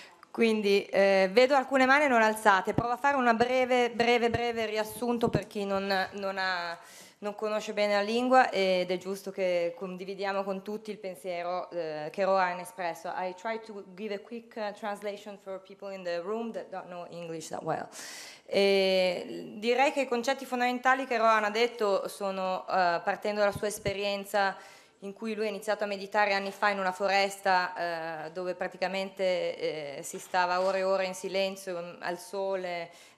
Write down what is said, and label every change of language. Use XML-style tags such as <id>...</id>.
<it>Quindi vedo alcune mani non alzate. Provo a fare una breve riassunto per chi non conosce bene la lingua, ed è giusto che condividiamo con tutti il pensiero che Rohan ha espresso.</it> <en>I try to give a quick translation for people in the room that don't know English that well.</en> <it>Direi che i concetti fondamentali che Rohan ha detto sono, partendo dalla sua esperienza in cui lui ha iniziato a meditare anni fa in una foresta dove praticamente si stava ore e ore in silenzio al sole,</it>